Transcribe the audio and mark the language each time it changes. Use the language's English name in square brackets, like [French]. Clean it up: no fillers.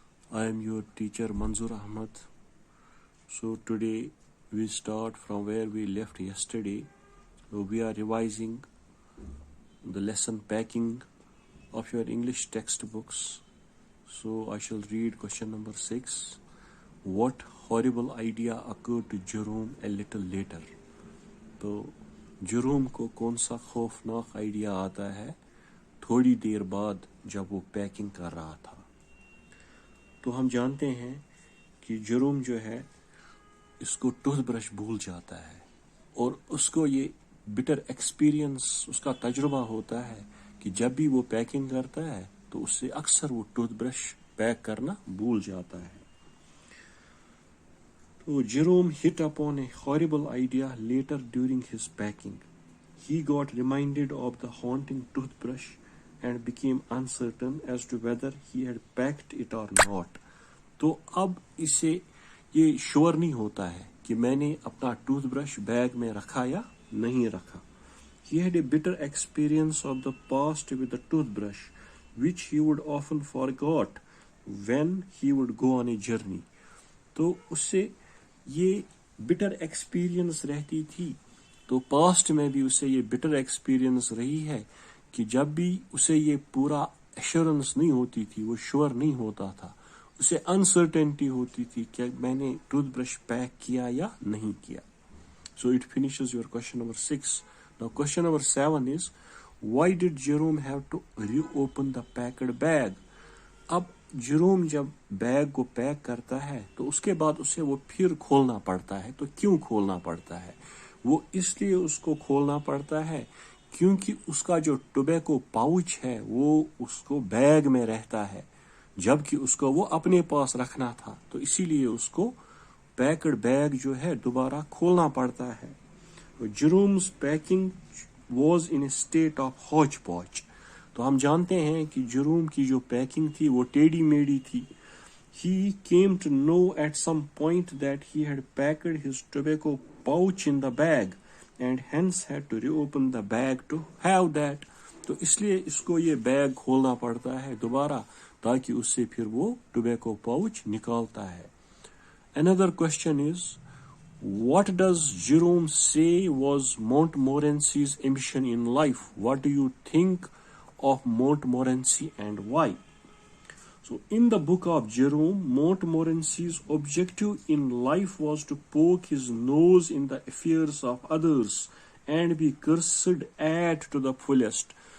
[English] I am your teacher Manzoor Ahmad. So today we start from where we left yesterday. So we are revising the lesson packing of your English textbooks. So I shall read question number 6. What horrible idea occurred to Jerome a little later? [Urdu] تو Jerome کو کون سا خوفناک idea آتا ہے تھوڑی دیر بعد جب وہ پیکنگ کر رہا تھا. تو ہم جانتے ہیں کہ جروم جو ہے اس کو ٹوتھ برش بھول جاتا ہے اور اس کو یہ بٹر ایکسپیرینس اس کا تجربہ ہوتا ہے کہ جب بھی وہ پیکنگ کرتا ہے تو اس سے اکثر وہ ٹوتھ برش پیک کرنا بھول جاتا ہے. [English] So Jerome hit upon a horrible idea later during his packing. He got reminded of the haunting toothbrush and became uncertain as to whether he had packed it or not. [Urdu] تو اب اسے یہ شور نہیں ہوتا ہے کہ میں نے اپنا ٹوتھ برش بیگ میں رکھا یا نہیں رکھا. [English] He had a bitter experience of the past with the toothbrush, which he would often forgot when he would go on a journey. [Urdu] تو اس سے یہ بٹر ایکسپیرینس رہتی تھی. تو پاسٹ میں بھی اسے یہ بٹر ایکسپیرینس رہی ہے کہ جب بھی اسے یہ پورا ایشورنس نہیں ہوتی تھی, وہ شور نہیں ہوتا تھا, اسے انسرٹینٹی ہوتی تھی کہ میں نے ٹوتھ برش پیک کیا یا نہیں کیا. [English] So it finishes your question number 6. Now question number 7 is, why did Jerome have to reopen the packed bag? [Urdu] اب جروم جب بیگ کو پیک کرتا ہے تو اس کے بعد اسے وہ پھر کھولنا پڑتا ہے. تو کیوں کھولنا پڑتا ہے؟ وہ اس لیے اس کو کھولنا پڑتا ہے کیونکہ اس کا جو ٹوبیکو پاؤچ ہے وہ اس کو بیگ میں رہتا ہے جبکہ اس کو وہ اپنے پاس رکھنا تھا. تو اسی لیے اس کو پیکڈ بیگ جو ہے دوبارہ کھولنا پڑتا ہے. [English] Jerome's packing was in a state of hotch potch. [Urdu] تو ہم جانتے ہیں کہ جروم کی جو پیکنگ تھی وہ ٹیڑھی میڑھی تھی. [English] He came to know at some point that he had packed his tobacco pouch in the bag and hence had to reopen the bag to have that. [Urdu] تو اس لیے اس کو یہ بیگ کھولنا پڑتا ہے دوبارہ تاکہ اس سے پھر وہ ٹوبیکو پاؤچ نکالتا ہے. [English] Another question is, what does Jerome say was Montmorency's ambition in life? What do you think of Montmorency and why? So in the book of Jerome, Montmorency's objective in life was to poke his nose in the affairs of others and be cursed at to the fullest.